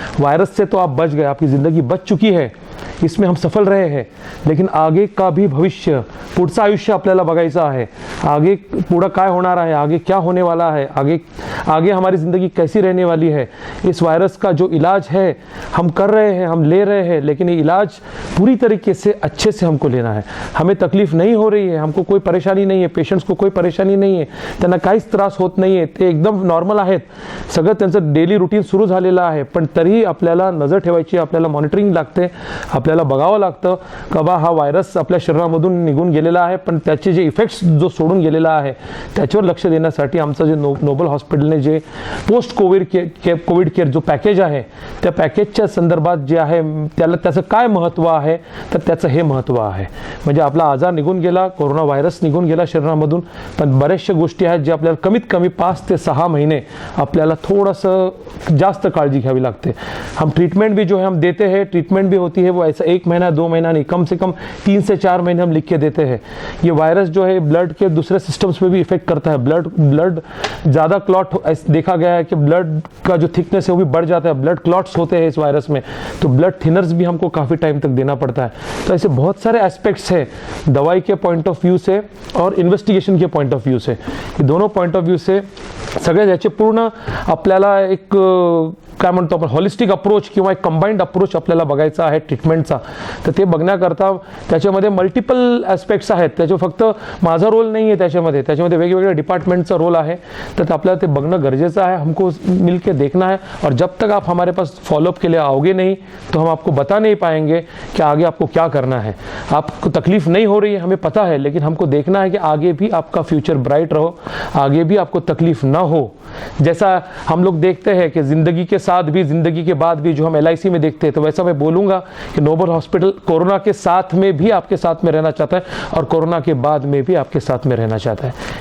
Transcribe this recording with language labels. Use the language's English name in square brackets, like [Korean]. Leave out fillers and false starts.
[Hindi] Virus से तो आप बच गए, आपकी ज़िंदगी बच चुकी है, इसमें हम सफल रहे हैं, लेकिन आगे का भी भविष्य, [Marathi] पुढचं आयुष्य आपल्याला बघायचं आहे। [Hindi] आगे [Marathi] पुढं काय होणार आहे, [Hindi] आगे क्या होने वाला है, आगे हमारी ज़िंदगी कैसी रहने वाली है। इस वायरस का जो इलाज है हम कर रहे हैं, हम ले रहे हैं, लेकिन ये इलाज पूरी तरीके से अच्छे से हमको लेना है। हमें तकलीफ नहीं हो रही है, हमको कोई परेशानी [Marathi] नहीं है, पेशेंट्स को कोई परेशानी नाही आहे, त्यांना काहीच त्रास होत नाही आहे, ते एकदम नॉर्मल आहेत, सगळं त्यांचं डेली रुटीन सुरू झालेलं आहे। पण तरीही आपल्याला नजर ठेवायची, आपल्याला मॉनिटरिंग लागते, आपल्याला बघावं लागतं का बा हा व्हायरस आपल्या शरीरामधून निघून गेलेला आहे, पण त्याचे जे इफेक्ट्स जो सोडून गेलेला आहे त्याच्यावर लक्ष देण्यासाठी आमचं जे नोबल हॉस्पिटलने जे पोस्ट कोविड केअर जो पॅकेज आहे, त्या पॅकेजच्या संदर्भात जे आहे त्याचं काय महत्त्व आहे, तर त्याचं हे महत्त्व आहे। म्हणजे आपला आजार निघून गेला, कोरोना व्हायरस निघून गेला शरीरामधून, पण बऱ्याचशा गोष्टी आहेत जे आपल्याला कमीत कमी 5 ते 6 महीने आपल्याला थोड़ासा जास्त काळजी घ्यावी लागते। [Hindi] हम ट्रीटमेंट भी जो है हम देते हैं, ट्रीटमेंट भी होती है वो ऐसा 1 महीना 2 महीना नहीं, कम से कम 3 से 4 महीने हम लिख के देते हैं। ये वायरस जो है ब्लड के दूसरे सिस्टम्स में भी इफेक्ट करता है। ब्लड ज़्यादा क्लॉट देखा गया है कि ब्लड का जो थिकनेस है वो भी बढ़ जाता है, ब्लड क्लॉट्स होते हैं इस वायरस में, तो ब्लड थिनर्स भी हमको काफ़ी टाइम तक देना पड़ता है। तो ऐसे बहुत सारे एस्पेक्ट्स हैं दवाई के पॉइंट ऑफ व्यू से और इन्वेस्टिगेशन के पॉइंट ऑफ व्यू से, ये दोनों पॉइंट ऑफ व्यू से [Marathi] सगळे याचे पूर्ण आपल्याला एक काय म्हणतो आपण हॉलिस्टिक अप्रोच किंवा एक कंबाइंड अप्रोच आपल्याला बघायचा आहे ट्रीटमेंटचा। तर ते बघण्याकरता त्याच्यामध्ये मल्टिपल ॲस्पेक्ट्स आहेत, त्याच्यावर फक्त माझा रोल नाही आहे, त्याच्यामध्ये वेगवेगळ्या डिपार्टमेंटचा रोल आहे। तर आपल्याला ते बघणं गरजेचं आहे, [Hindi] हमको मिलके देखना है। और जब तक आप हमारे पास फॉलोअप के लिए आओगे नहीं तो हम आपको बता नहीं पाएंगे कि आगे आपको क्या करना है। आपको तकलीफ नहीं हो रही है, हमें पता है, लेकिन हमको देखना है कि आगे भी आपका फ्यूचर ब्राइट रहो, आगे भी आपको तकलीफ ना हो। जैसा हम लोग देखते हैं कि ज़िंदगी के साथ भी, ज़िंदगी के बाद भी, जो हम LIC में देखते हैं, तो वैसा मैं बोलूँगा कि नोबल हॉस्पिटल कोरोना के साथ में भी आपके साथ में रहना चाहता है और कोरोना के बाद में भी आपके साथ में रहना चाहता है।